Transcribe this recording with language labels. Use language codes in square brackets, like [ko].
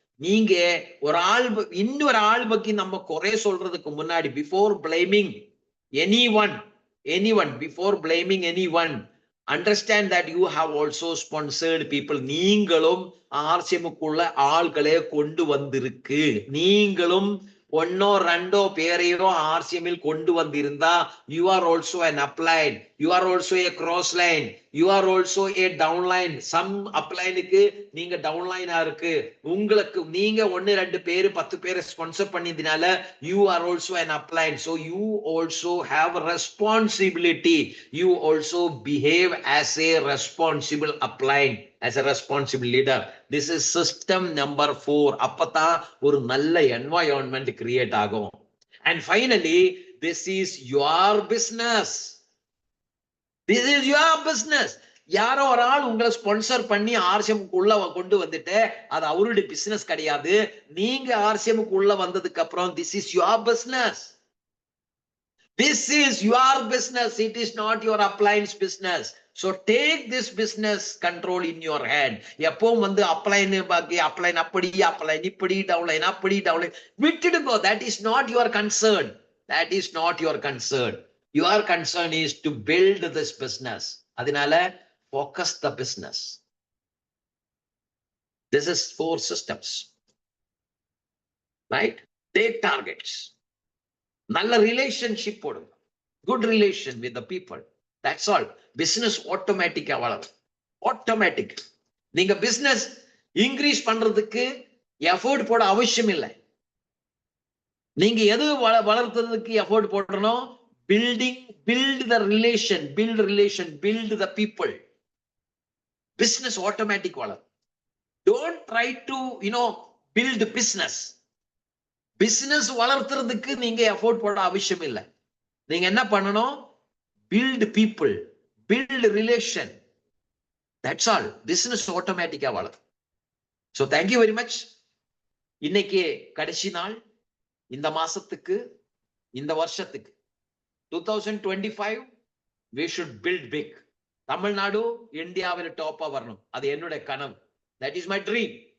[ta] நீங்க ஒரு ஆள் இன்னொரு ஆள் பத்தி நம்ம குறை சொல்றதுக்கு முன்னாடி, [en] Before blaming anyone, before blaming anyone, understand that you have also sponsored people. [ta] நீங்களும் ஆர்சிஎம்க்குள்ள ஆள்களே கொண்டு வந்திருக்கு. நீங்களும் ஒன்னோ ரெண்டோ பேரையோ ஆர்சிஎம்மில் கொண்டு வந்திருந்தா, [en] you are also an applied. you are also a cross line, you are also a downline. Some [ta] upline-க்கு நீங்க downline-ஆ இருக்கு, உங்களுக்கு நீங்க 1 2 பேர் 10 பேரை sponsor பண்ணியதுனால [en] you are also an upline, so you also have a responsibility, you also behave as a responsible upline, as a responsible leader. This is system number 4. [ta] அப்பதான் ஒரு நல்ல environment create ஆகும். [en] And finally, this is your business. This is your business. [ta] யாரோ ஒரு ஆள் உங்களை sponsor பண்ணி ஆர்சிஎம்க்கு உள்ள கொண்டு வந்துட்டு அது அவருடைய பிசினஸ் கிடையாது. நீங்க ஆர்சிஎம்க்கு உள்ள வந்ததுக்கு அப்புறம் [en] this is your business. This is your business. It is not your upline's business. So take this business control in your hand. [ta] எப்பவும் வந்து upline பாக்கி upline அப்படி upline இப்படி downline அப்படி downline விட்டுடுங்க. [en] That is not your concern. That is not your concern. Your concern is to build this business. [ta] அதனால [en] focus the business. This is 4 systems. Right? Take targets. [ta] நல்ல relationship போடுங்க. [en] Good relation with the people. That's all. [ta] Business automatic-ஆ வளரும். Automatic. நீங்க business increase பண்றதுக்கு effort போட அவசியம் இல்லை. நீங்க எது வளர்த்ததுக்கு எஃபோர்ட் போடணும்? [en] build the relation, build the people. Business automatic வளரும். Don't try to build business. [ta] Business வளர்த்துறதுக்கு நீங்க எஃபோர்ட் போட அவசியம் இல்லை. நீங்க என்ன பண்ணணும்? [en] build people, build relation. That's all. Business automatic-ஆ வளரும். So thank you very much. [ta] இன்னைக்கு கடைசி நாள். இந்த மாசத்துக்கு, இந்த வருஷத்துக்கு 2025 [en] we should build big. [ta] Tamil Nadu இந்தியாவில் டாப்பா வரணும். அது என்னுடைய கனவு. [en] That is my dream.